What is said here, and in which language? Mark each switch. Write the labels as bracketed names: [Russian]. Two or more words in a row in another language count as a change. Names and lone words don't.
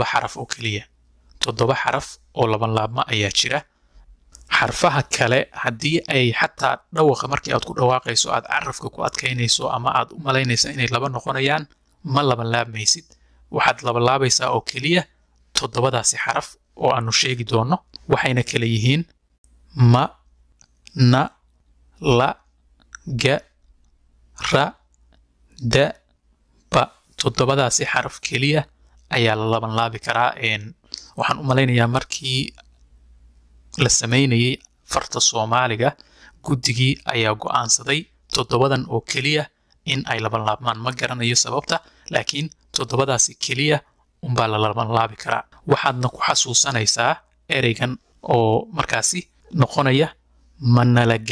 [Somali] xaraf oo kaliya 7 xaraf oo laban laabma ayaa jira xarfaha kale hadii ay xataa dhawaqa markii aad ku dhawaaqayso aad carabka ku adkaynayso ama aad u malaynayso inay laba noqonayaan ma laban laabmaysid waxaad laban laabaysaa oo kaliya 7daasi xaraf oo aanu sheegi doono waxayna kala yihiin ma na la ga ra da ba 7daasi xaraf kaliya ayaa la laban laabi karaa waxaan u malaynayaa markii la sameynayay farta Soomaaliga guddigii ayaa go'aansaday 7dan oo kaliya in ay laban laabmaan ma garanayo sababta laakiin 7daasi kaliya umbaa la laban laabi karaa waxaadna ku xasuusanaysaa ereygan oo markaasi noqonaya manala